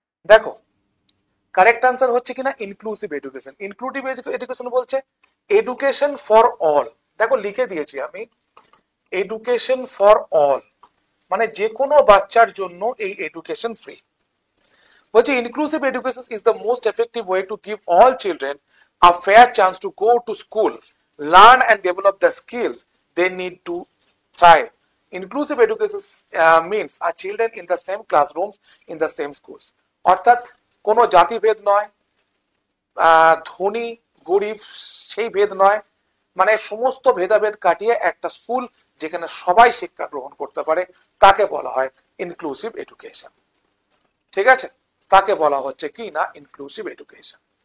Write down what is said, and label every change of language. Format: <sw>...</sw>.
<bn>দেখো correct answer হচ্ছে কিনা ইনক্লুসিভ এডুকেশন। ইনক্লুসিভ এডুকেশন বলছে এডুকেশন ফর অল। দেখো লিখে দিয়েছি আমি, এডুকেশন ফর অল মানে যে কোনো বাচ্চার জন্য এই এডুকেশন ফ্রি। বলছে</bn> <en>Inclusive education is the most effective way to give all children a fair chance to go to school, learn and develop the skills they need to thrive. Inclusive education means our children in the same classrooms, in the same schools.</en> <bn>অর্থাৎ কোনো জাতিভেদ নয়, ধনী গরিব সেই ভেদ নয়, মানে সমস্ত ভেদাভেদ কাটিয়ে একটা স্কুল যেখানে সবাই শিক্ষা গ্রহণ করতে পারে তাকে বলা হয় ইনক্লুসিভ এডুকেশন। ঠিক আছে, তাকে বলা হচ্ছে কি না ইনক্লুসিভ এডুকেশন।</bn>